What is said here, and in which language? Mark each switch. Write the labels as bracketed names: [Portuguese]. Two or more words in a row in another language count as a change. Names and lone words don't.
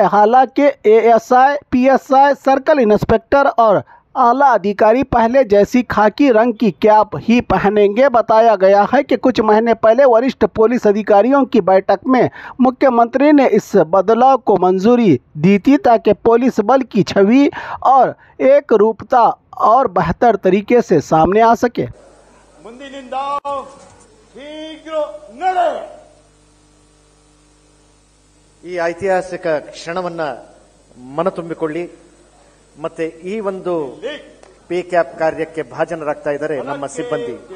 [Hindi] हालांकि एएसआई, पीएसआई, [English] circle inspector [Hindi] और आला अधिकारी पहले जैसी खाकी रंग की कैप ही पहनेंगे। बताया गया है कि कुछ महीने पहले वरिष्ठ पुलिस अधिकारियों की बैठक में मुख्यमंत्री ने इस बदलाव को मंजूरी दी थी, ताकि पुलिस बल की छवि और एक रूपता और बेहतर तरीके से सामने आ सके। [Kannada] ಈ ಐತಿಹಾಸಿಕ ಕ್ಷಣವನ್ನ ಮನತುಂಬಿಕೊಳ್ಳಿ ಮತ್ತೆ ಈ ಒಂದು ಪಿ ಕ್ಯಾಪ್ ಕಾರ್ಯಕ್ಕೆ ಭಾಜನರಾಗ್ತಾ ಇದ್ದಾರೆ ನಮ್ಮ ಸಿಬ್ಬಂದಿ.